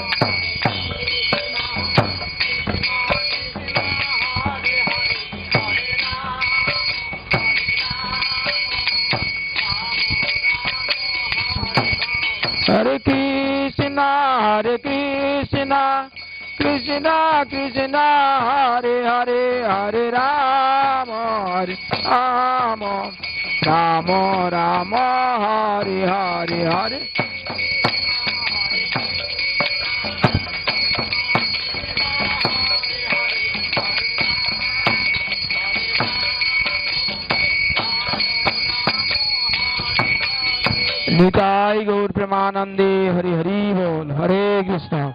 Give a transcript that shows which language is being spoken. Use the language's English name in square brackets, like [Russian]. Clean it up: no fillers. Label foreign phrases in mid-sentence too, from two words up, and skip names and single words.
[Sanskrit] Hare Krishna, Krishna Krishna, Hare Hare, Hare Rama, Rama Rama, Hare Hare, Hare. [Bangla] নিতাই গৌর প্রেমানন্দে, হরি হরি বল, হরে কৃষ্ণ।